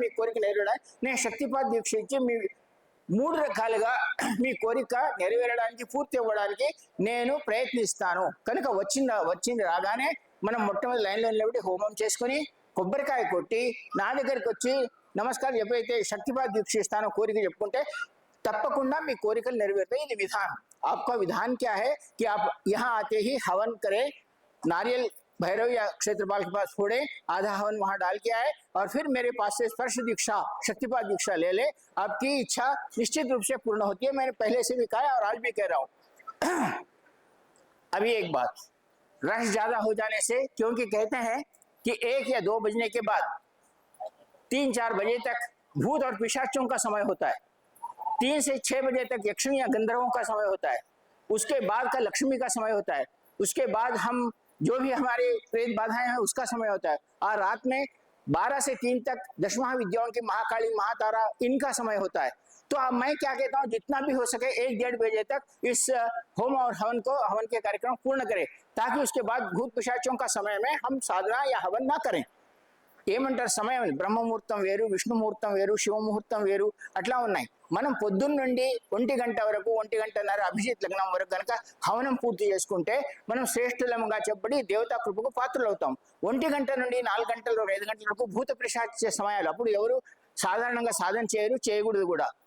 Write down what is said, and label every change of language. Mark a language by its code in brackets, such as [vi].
[te] మీ కోరిక నెరవేరడానికి నేను శక్తిపాత దీక్ష ఇచ్చి మీ 3 రకాలుగా మీ కోరిక నెరవేరడానికి పూర్తి అవ్వడానికి నేను ప్రయత్నిస్తాను. కనుక వచ్చింది రాగానే మనం మొట్టమొదటి లైన్లో నిలబడి హోమం చేసుకుని కొబ్బరికాయ కొట్టి నా దగ్గరికి వచ్చి నమస్కారం ఎప్పుడైతే శక్తిపాత దీక్ష ఇస్తానో కోరిక చెప్పుకుంటే తప్పకుండా మీ కోరికలు నెరవేరుతాయి. ఇది విధానం. [hi] आपका विधान क्या है कि आप यहाँ आते ही हवन करें, नारियल भैरव या क्षेत्रपाल के पास फोड़े, आधा हवन वहां डाल के आए और फिर मेरे पास से स्पर्श दीक्षा, शक्तिपात दीक्षा ले ले. आपकी इच्छा निश्चित रूप से पूर्ण होती है. मैंने पहले से भी कहा और आज भी कह रहा हूं. अभी एक बात, रश ज्यादा हो जाने से, क्योंकि कहते हैं कि 1 या 2 बजने के बाद 3-4 बजे तक भूत और पिशाचों का समय होता है. 3 से 6 बजे तक यक्षिणी या गंधर्वों का समय होता है. उसके बाद का लक्ष्मी का समय होता है. उसके बाद हम जो भी हमारे प्रेत बाधाएं हैं उसका समय होता है. और रात में 12 से 3 तक दशमहा विद्याओं की महाकाली महातारा इनका समय होता है. तो अब मैं क्या कहता हूँ, जितना भी हो सके 1-1.5 बजे तक इस होम और हवन के कार्यक्रम पूर्ण करें, ताकि उसके बाद भूत पिशाचों का समय में हम साधना या हवन ना करें. [te] ఏమంటారు సమయం, బ్రహ్మముహూర్తం వేరు, విష్ణుముహూర్తం వేరు, శివముహూర్తం వేరు, అట్లా ఉన్నాయి. మనం పొద్దున్న నుండి 1 గంట వరకు, 1 గంటన్నర అభిజిత్ లగ్నం వరకు కనుక హవనం పూర్తి చేసుకుంటే మనం శ్రేష్ఠులముగా చెప్పబడి దేవతా కృపకు పాత్రలు అవుతాం. 1 గంట నుండి 4 గంటల 5 గంటల వరకు భూత పిశాచ సమయాలు, అప్పుడు ఎవరు సాధారణంగా సాధన చేయకూడదు కూడా.